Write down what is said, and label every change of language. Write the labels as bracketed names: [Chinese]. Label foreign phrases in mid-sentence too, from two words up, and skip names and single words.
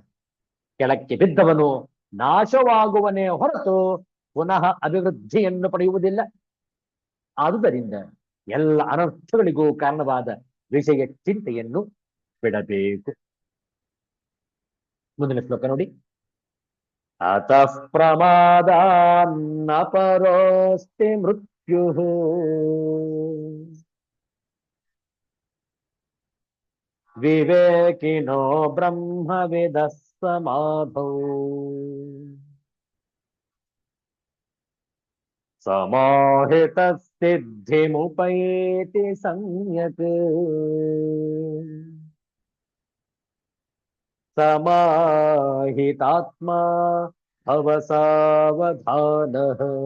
[Kannada] ಕೆಳಕ್ಕೆ ಬಿದ್ದವನು ನಾಶವಾಗುವನೇ ಹೊರತು ಪುನಃ ಅಭಿವೃದ್ಧಿಯನ್ನು ಪಡೆಯುವುದಿಲ್ಲ. ಆದುದರಿಂದ ಎಲ್ಲ ಅನರ್ಥಗಳಿಗೂ ಕಾರಣವಾದ ವಿಷಯ ಚಿಂತೆಯನ್ನು ಬಿಡಬೇಕು. ಮುಂದಿನ ಶ್ಲೋಕ ನೋಡಿ. [Sanskrit] ಅತಃ ಪ್ರಮಾದಾನ್ನ ಪರೋಸ್ತಿ ಮೃತ್ಯು ವಿವೇಕಿನೋ ಬ್ರಹ್ಮವಿದ ಸಮಾಧೌ ಸಮಾಹಿತ ಸಿದ್ಧಿಮುಪೈತಿ ಸಂಯತ್ ಸಮಾಹಿತಾತ್ಮಾ ಭವಸಾವಧಾನಃ.